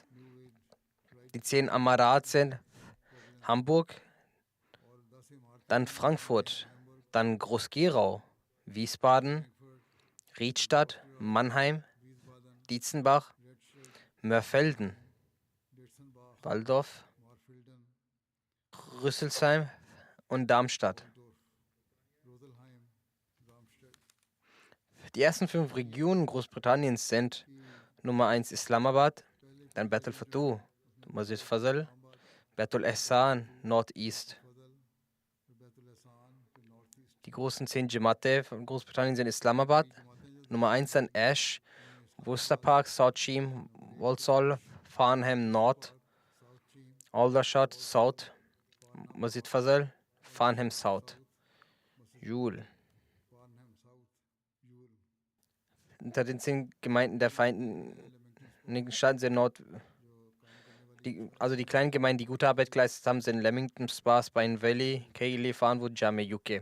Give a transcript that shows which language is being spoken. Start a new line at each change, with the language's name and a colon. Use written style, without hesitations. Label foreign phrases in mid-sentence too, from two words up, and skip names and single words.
German: Die 10 Amarat sind Hamburg, dann Frankfurt, dann Groß-Gerau, Wiesbaden, Riedstadt, Mannheim, Dietzenbach, Mörfelden, Waldorf, Rüsselsheim und Darmstadt. Die ersten 5 Regionen Großbritanniens sind Nummer 1 Islamabad, dann Beit al-Futuh, Masjid Fazl, Beit al-Ihsan, Northeast. Die großen 10 Jamaate von Großbritannien sind Islamabad, Nummer 1 dann Ash, Worcester Park, South Cheam, Walsall, Farnham North, Aldershot South, Masjid Fazl, Farnham South, Jule. Unter den 10 Gemeinden der Vereinigten Staaten sind die kleinen Gemeinden, die gute Arbeit geleistet haben, sind Leamington Spa, Pine Valley, Keighley, Farnwood, Jammu, UK.